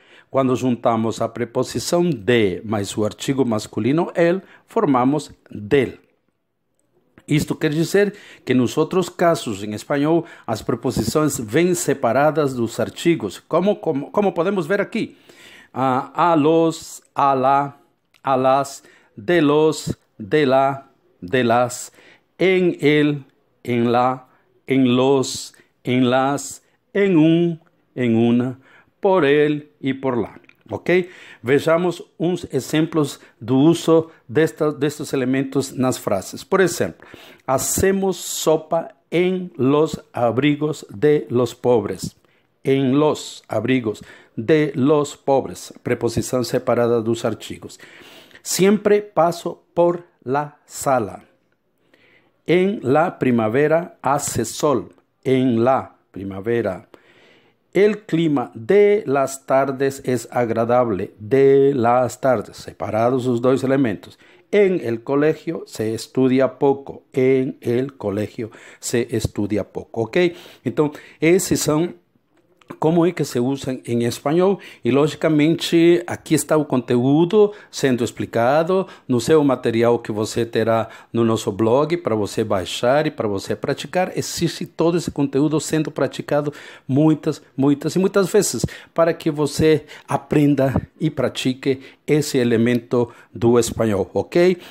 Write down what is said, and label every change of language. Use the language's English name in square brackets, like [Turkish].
[Portuguese] Quando juntamos a preposição de mais o artigo masculino el, formamos del. Isto quer dizer que nos outros casos em espanhol, as preposições vêm separadas dos artigos, como podemos ver aqui. [Spanish] A los, a la, a las, de los, de la, de las, en el, en la, en los, en las, en un, en una, por el e por lá. Ok? [Portuguese] Vejamos uns exemplos do uso destes elementos nas frases. Por exemplo, [Spanish] hacemos sopa en los abrigos de los pobres. En los abrigos de los pobres. [Portuguese] Preposição separada dos artigos. [Spanish] Siempre paso por la sala. En la primavera hace sol. En la primavera. El clima de las tardes es agradable. De las tardes. [Portuguese] Separados os dois elementos. [Spanish] En el colegio se estudia pouco. En el colegio se estudia pouco. [Portuguese] Ok? Então, esses são como é que se usa em espanhol e, logicamente, aqui está o conteúdo sendo explicado no seu material que você terá no nosso blog para você baixar e para você praticar. Existe todo esse conteúdo sendo praticado muitas vezes para que você aprenda e pratique esse elemento do espanhol, ok?